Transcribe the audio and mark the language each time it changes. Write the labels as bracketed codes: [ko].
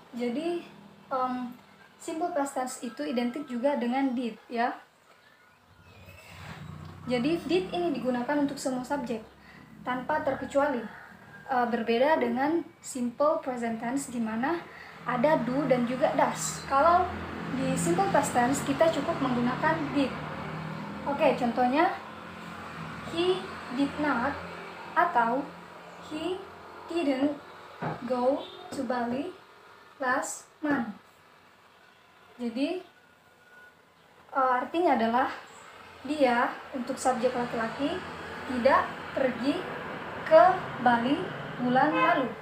[id] Jadi simple past tense itu identik juga dengan did ya. Jadi did ini digunakan untuk semua subjek tanpa terkecuali. Berbeda dengan simple present tense di mana ada do dan juga does. Kalau di simple past tense kita cukup menggunakan did. Oke, contohnya [en] he did not [id] atau [en] he didn't go to Bali last month. [id] Jadi artinya adalah dia untuk subjek laki-laki tidak pergi ke Bali bulan lalu.